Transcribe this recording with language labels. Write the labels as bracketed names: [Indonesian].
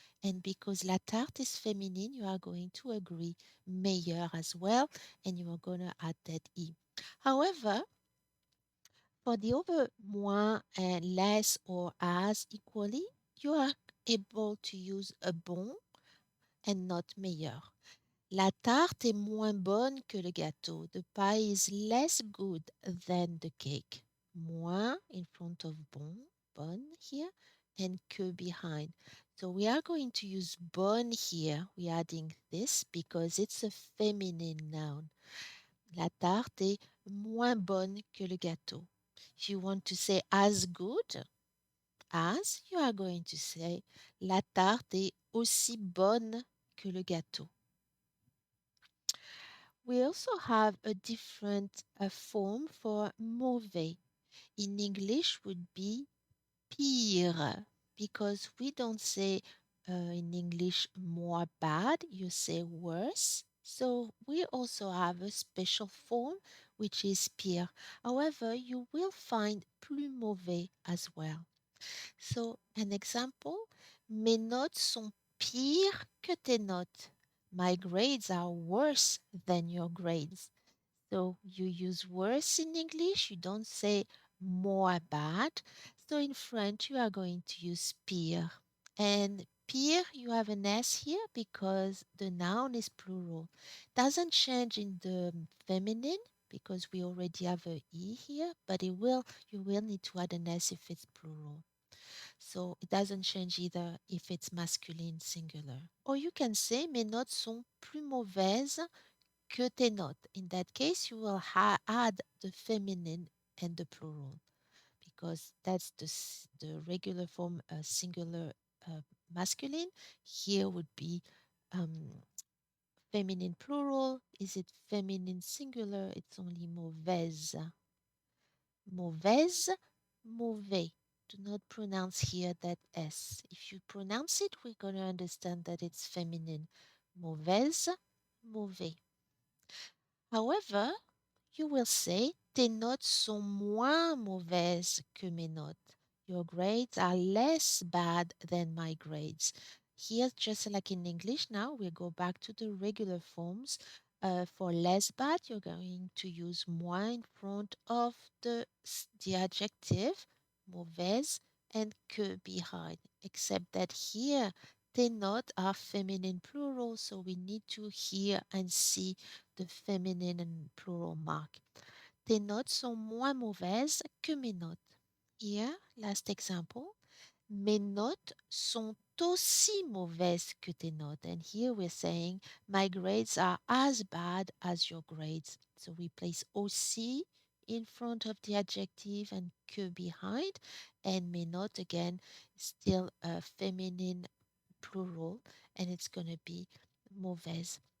[English] And because [French] la tarte [English] is feminine, you are going to agree meilleur as well, and you are going to add that E. However, for the other moins and less or as equally, you are able to use a bon and not meilleur. [French] La tarte est moins bonne que le gâteau. [English] The pie is less good than the cake. Moins in front of bon, bonne here, and que behind. So we are going to use bonne here. We're adding this because it's a feminine noun. [French] La tarte est moins bonne que le gâteau. [English] If you want to say as good as, you are going to say [French] la tarte est aussi bonne que le gâteau. [English] We also have a different form for mauvais. In English would be pire because we don't say in English more bad, you say worse. So we also have a special form which is pire. However, you will find [French] plus mauvais [English] as well. So an example, [French] mes notes sont pires que tes notes. [English] My grades are worse than your grades. So you use worse in English, you don't say more bad. So in French, you are going to use pire. And pire, you have an S here because the noun is plural. Doesn't change in the feminine because we already have a E here, but you will need to add an S if it's plural. So it doesn't change either if it's masculine singular. Or you can say [French] mes notes sont plus mauvaises que tes notes. [English] In that case, you will add the feminine and the plural because that's the regular form singular masculine. Here would be um, feminine plural? Is it feminine singular? It's only [French] mauvaise. Mauvaise, mauvais. [English] Do not pronounce here that S. If you pronounce it, we're going to understand that it's feminine. [French] Mauvaise, mauvais. [English] However, you will say [French] tes notes sont moins mauvaises que mes notes. [English] Your grades are less bad than my grades. Here, just like in English now, we go back to the regular forms. For less bad, you're going to use moins in front of the adjective, mauvaise, and que behind. Except that here, [French] tes notes [English] are feminine plural, so we need to hear and see the feminine and plural mark. [French] Tes notes sont moins mauvaises que mes notes. [English] Here, last example. [French] Mes notes sont aussi mauvaises que tes notes. [English] And here we're saying my grades are as bad as your grades. So we place aussi in front of the adjective and que behind. And [French] mes notes [English] again, still a feminine plural, and it's going to be mauvaise.